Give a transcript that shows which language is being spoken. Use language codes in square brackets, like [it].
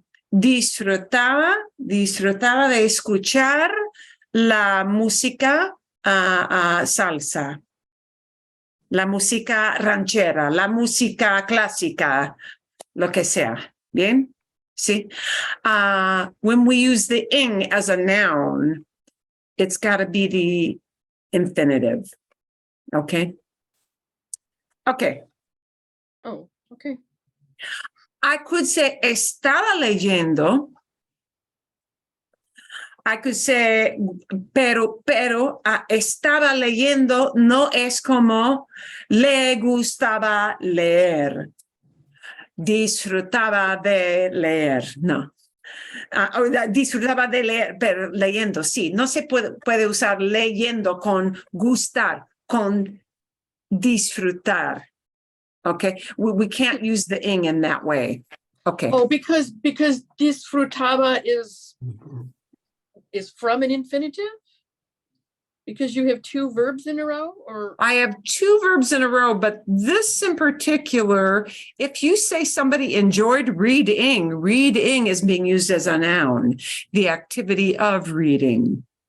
[es] Disfrutaba de escuchar la música salsa, la música ranchera, la música clásica, lo que sea. ¿Bien? Sí. [en] When we use the ing as a noun, it's got to be the infinitive. Okay? Okay. Oh, okay. I could say [es] estaba leyendo [en] I could say, [es] pero, estaba leyendo no es como le gustaba leer. Disfrutaba de leer, no. Disfrutaba de leer, pero leyendo, sí. No se puede usar leyendo con gustar, con disfrutar. [en] Okay, we can't use the ing in that way. Okay. Oh, because disfrutaba is from an infinitive? Because you have two verbs in a row, or? I have two verbs in a row, but this in particular, if you say somebody enjoyed reading is being used as a noun, the activity of reading.